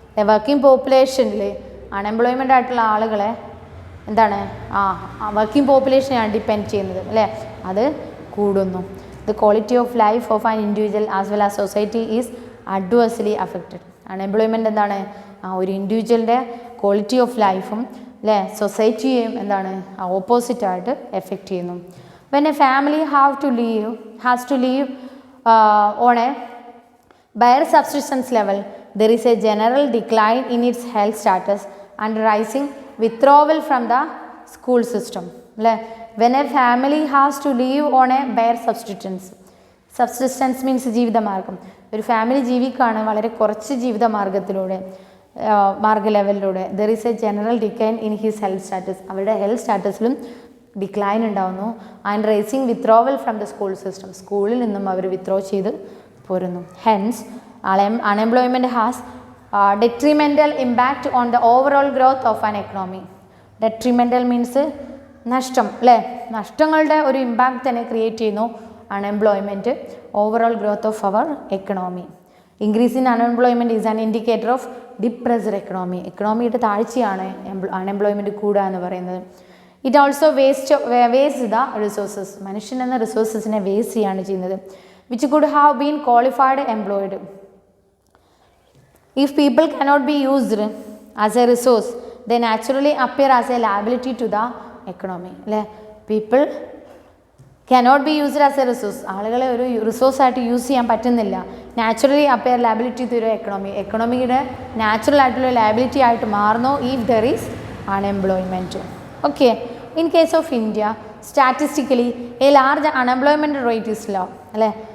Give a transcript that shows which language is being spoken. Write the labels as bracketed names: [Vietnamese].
[Malayalam] Working പോപ്പുലേഷനിൽ unemployment ആയിട്ടുള്ള ആളുകളെ എന്താണ് വർക്കിംഗ് പോപ്പുലേഷനെയാണ് ഡിപ്പെൻഡ് ചെയ്യുന്നത് അല്ലേ, അത് കൂടുന്നു. [English] The quality of life of an individual as well as society is adversely affected. [Malayalam] Unemployment എന്താണ് ഒരു ഇൻഡിവിജ്വലിൻ്റെ ക്വാളിറ്റി ഓഫ് ലൈഫും അല്ലേ സൊസൈറ്റിയെയും എന്താണ് ഓപ്പോസിറ്റായിട്ട് എഫക്റ്റ് ചെയ്യുന്നു. [English] When a family has to live on a bare subsistence level, there is a general decline in its health status and rising withdrawal from the school system. When a family has to live on a bare subsistence means ജീവിതമാർഗം. [Malayalam] ഒരു family ജീവിക്കുകയാണ് വളരെ കുറച്ച് ജീവിതമാർഗത്തിലൂടെ മാർഗ ലെവലിലൂടെ. [English] there is a general decline in his health status, [Malayalam] അവരുടെ health സ്റ്റാറ്റസിലും decline ഉണ്ടാവുന്നു. [English] and rising withdrawal from the school system, [Malayalam] സ്കൂളിൽ നിന്നും അവർ വിത്ഡ്രോ ചെയ്ത് പോരുന്നു. [English] Hence unemployment has detrimental impact on the overall growth of an economy. [Malayalam] Detrimental means നഷ്ടം അല്ലേ, നഷ്ടങ്ങളുടെ ഒരു impact തന്നെ ക്രിയേറ്റ് ചെയ്യുന്നു unemployment [English] Overall growth of our economy. Increase in unemployment is an indicator of depressed economy. [Malayalam] എക്കണോമിയുടെ താഴ്ചയാണ് unemployment കൂടുക എന്ന് പറയുന്നത്. [English] it also waste the resources, [Malayalam] മനുഷ്യൻ എന്ന റിസോഴ്സസിനെ വേസ്റ്റ് ചെയ്യാണ് ചെയ്യുന്നത്. [English] which could have been qualified employed. If people cannot be used as a resource, they naturally appear as a liability to the economy. People cannot be used as a resource, [Malayalam] ആളുകളെ ഒരു resource ആയിട്ട് use ചെയ്യാൻ പറ്റുന്നില്ല. [English] naturally appear liability to economy, [Malayalam] എക്കണോമിയുടെ natural ആയിട്ടുള്ള liability ആയിട്ട് മാറുന്നു [English] If there is unemployment. Okay, in case of India statistically a large unemployment rate is low അല്ലേ.